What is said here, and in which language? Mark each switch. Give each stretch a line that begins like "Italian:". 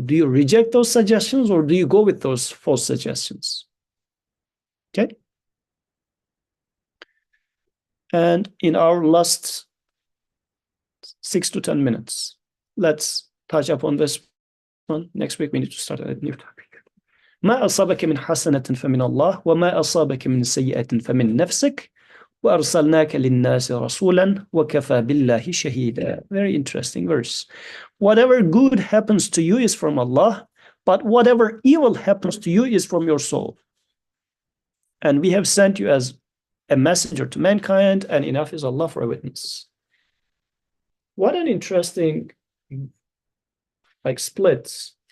English: Do you reject those suggestions or do you go with those false suggestions? Okay. And in our last 6 to 10 minutes, let's touch upon this one. Next week, we need to start a new topic.
Arabic: ما أصابك من حسنة فمن الله وما أصابك من سيئة فمن نفسك وأرسلناك للناس رسولا وكفى بالله شهيدا.
English: Very interesting verse. Whatever good happens to you is from Allah, but whatever evil happens to you is from your soul. And we have sent you as a messenger to mankind, and enough is Allah for a witness. What an interesting split.